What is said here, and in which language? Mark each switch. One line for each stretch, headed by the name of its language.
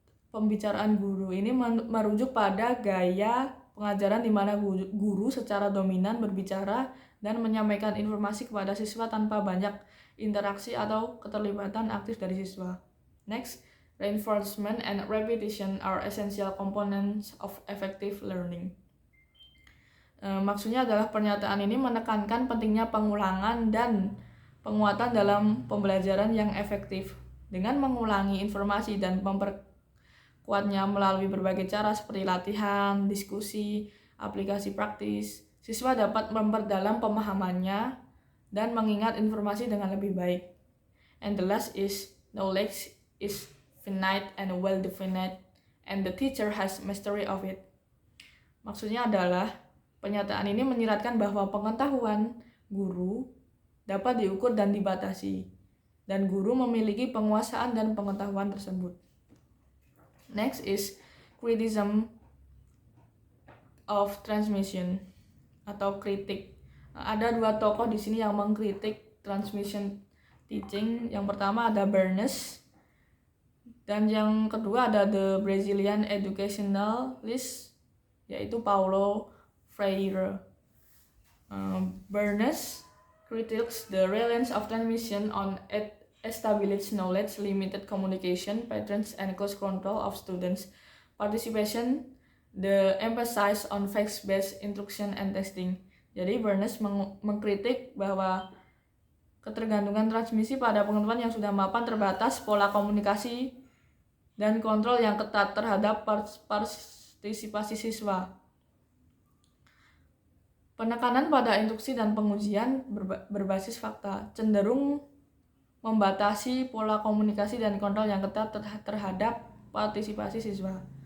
Indonesian: Pembicaraan guru ini merujuk pada gaya pengajaran di mana guru secara dominan berbicara dan menyampaikan informasi kepada siswa tanpa banyak interaksi atau keterlibatan aktif dari siswa.
English: Next, reinforcement and repetition are essential components of effective learning.
Indonesian: Maksudnya adalah pernyataan ini menekankan pentingnya pengulangan dan penguatan dalam pembelajaran yang efektif. Dengan mengulangi informasi dan memperkuatnya melalui berbagai cara seperti latihan, diskusi, aplikasi praktis, siswa dapat memperdalam pemahamannya dan mengingat informasi dengan lebih baik.
English: And the last is, knowledge is finite and well-defined, and the teacher has mastery of it.
Indonesian: Maksudnya adalah pernyataan ini menyiratkan bahwa pengetahuan guru dapat diukur dan dibatasi, dan guru memiliki penguasaan dan pengetahuan tersebut.
English: Next is criticism of transmission
Indonesian: atau kritik. Ada dua tokoh di sini yang mengkritik transmission teaching. Yang pertama ada Bernays, dan yang kedua ada
English: the Brazilian educationalist,
Indonesian: yaitu Paulo Freire.
English: Bernays critiques the reliance of transmission on established knowledge, limited communication patterns, and cost control of students' participation. The emphasis on facts-based instruction and testing.
Indonesian: Jadi Bernays mengkritik bahwa ketergantungan transmisi pada pengetahuan yang sudah mapan terbatas, pola komunikasi, dan kontrol yang ketat terhadap partisipasi siswa. Penekanan pada instruksi dan pengujian berbasis fakta cenderung membatasi pola komunikasi dan kontrol yang ketat terhadap partisipasi siswa.